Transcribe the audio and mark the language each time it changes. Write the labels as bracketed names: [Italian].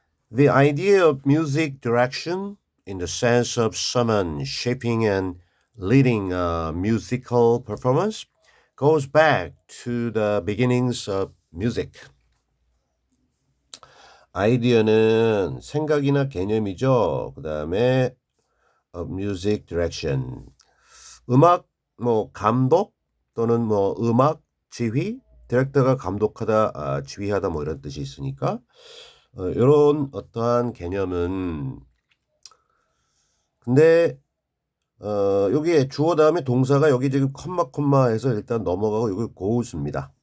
[English] The idea of music direction in the sense of someone shaping and leading a musical performance goes back to the beginnings of music. [Korean] 아이디어는 생각이나 개념이죠. 그 다음에 [English] of music direction. [Korean] 음악, 감독 또는 음악 지휘, 디렉터가 감독하다, 지휘하다 이런 뜻이 있으니까 이런 어떠한 개념은 근데 여기에 주어 다음에 동사가 여기 지금 컴마 해서 일단 넘어가고 여기 goes입니다.